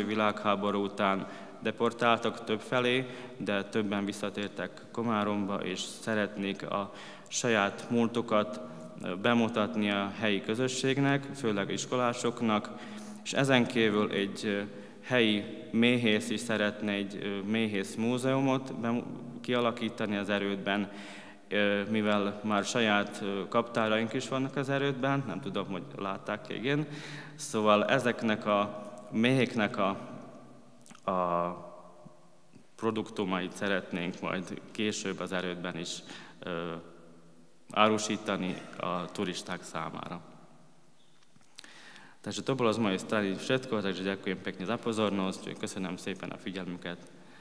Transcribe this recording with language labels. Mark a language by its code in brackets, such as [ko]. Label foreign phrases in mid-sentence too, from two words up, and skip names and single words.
[hu] Világháború után deportáltak többfelé, de többen visszatértek Komáromba, és szeretnék a saját múltukat bemutatni a helyi közösségnek, főleg iskolásoknak, és ezen kívül egy helyi méhész is szeretne egy méhész múzeumot kialakítani az erődben, mivel már saját kaptáraink is vannak az erődben, nem tudom, hogy látták, igen. Szóval ezeknek a méhéknek a produktumait szeretnénk majd később az erődben is árusítani a turisták számára. [sk] Takže to bolo z mojej strany všetko, takže ďakujem pekne za pozornosť, [hu] köszönöm szépen a figyelmüket.